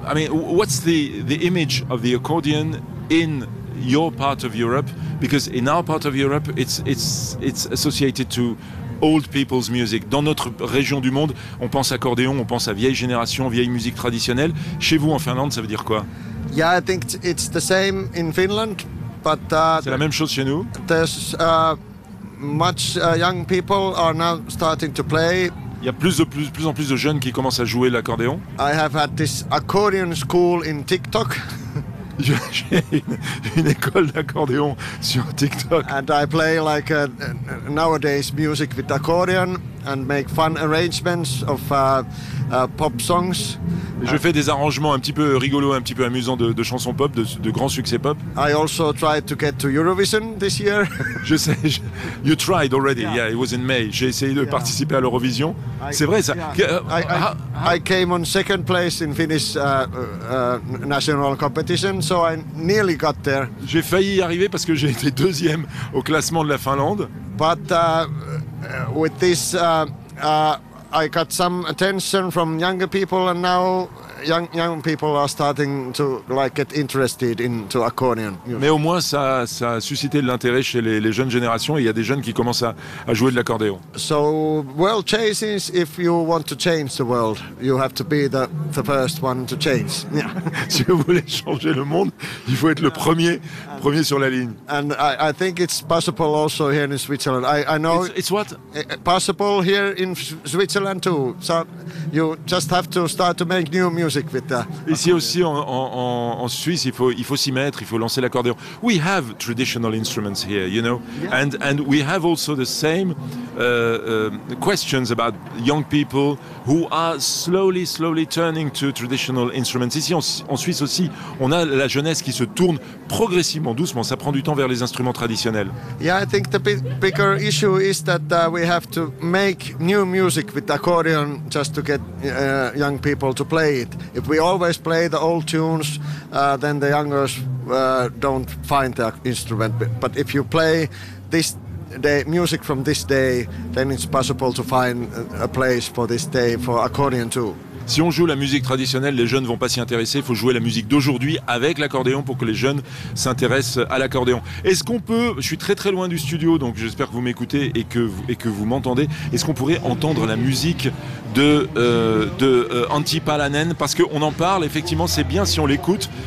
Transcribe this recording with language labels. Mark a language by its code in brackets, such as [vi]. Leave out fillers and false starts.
[en] What's the image of the accordion in your part of Europe? Because in our part of Europe, it's associated to old people's music. [fr] Dans notre région du monde, on pense accordéon, on pense à vieille génération, vieille musique traditionnelle. Chez vous, en Finlande, ça veut dire quoi? [en] Yeah, I think it's the same in Finland, but [fr] c'est la même chose chez nous. [en] There's much young people are now starting to play. [fr] Il y a plus en plus de jeunes qui commencent à jouer l'accordéon. [en] I have had this accordion school in TikTok. [fr] J'ai une école d'accordéon sur TikTok. [en] And I play like nowadays music with accordion and make fun arrangements of pop songs. [fr] Je fais des arrangements un petit peu rigolos, un petit peu amusants de chansons pop, de grands succès pop. [en] I also tried to get to Eurovision this year. You tried already. Yeah, it was in May. [fr] J'ai essayé de participer à l'Eurovision. C'est vrai ça. [en] I came on second place in Finnish national competition, so I nearly got there. [fr] J'ai failli y arriver parce que j'ai été deuxième au classement de la Finlande. [en] But with this I got some attention from younger people, and now young people are starting to like get interested into accordion. [fr] Mais au moins ça a suscité de l'intérêt chez les jeunes générations, et il y a des jeunes qui commencent à jouer de l'accordéon. [en] So world changes, if you want to change the world, you have to be the first one to change. Yeah. [fr] Si vous voulez changer le monde, il faut être le premier sur la ligne. [en] And I think it's possible also here in Switzerland. I know it's what possible here in Switzerland too. So you just have to start to make new music with that. [fr] Ici aussi en Suisse, il faut s'y mettre, il faut lancer l'accordéon. [en] We have traditional instruments here, you know, and we have also the same questions about young people who are slowly turning to traditional instruments. [fr] Ici en Suisse aussi, on a la jeunesse qui se tourne progressivement, doucement. Ça prend du temps vers les instruments traditionnels. [en] Yeah, I think the bigger issue is that we have to make new music with accordion just to get young people to play. If we always play the old tunes, then the youngers don't find the instrument. But if you play this day, music from this day, then it's possible to find a place for this day for accordion too. [fr] Si on joue la musique traditionnelle, les jeunes ne vont pas s'y intéresser. Il faut jouer la musique d'aujourd'hui avec l'accordéon pour que les jeunes s'intéressent à l'accordéon. Est-ce qu'on peut... Je suis très très loin du studio, donc j'espère que vous m'écoutez et que vous m'entendez. Est-ce qu'on pourrait entendre la musique de Antti Palanen, parce qu'on en parle, effectivement, c'est bien si on l'écoute.